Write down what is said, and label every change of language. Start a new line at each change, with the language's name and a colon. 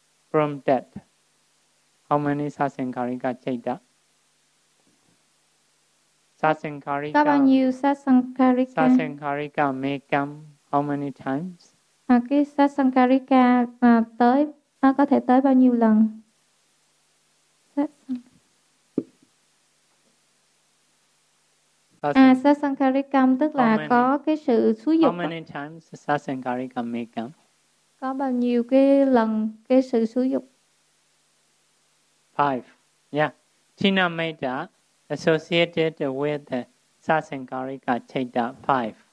English: From that, how many sasankarika chaita? Sasankarika.
Vietnamese: Có bao nhiêu sasankarika?
English: Sasankarika may come how many times?
Vietnamese: À, cái sasankarika tới nó có thể tới bao nhiêu lần? Sasankarikam tức là có cái sự xúi dục.
English: How many times sasankarika may come?
Vietnamese: Có bao nhiêu cái lần cái sự xúi dục?
English: Five. Yeah. Chinnamayita associated with sasankarika chaita five.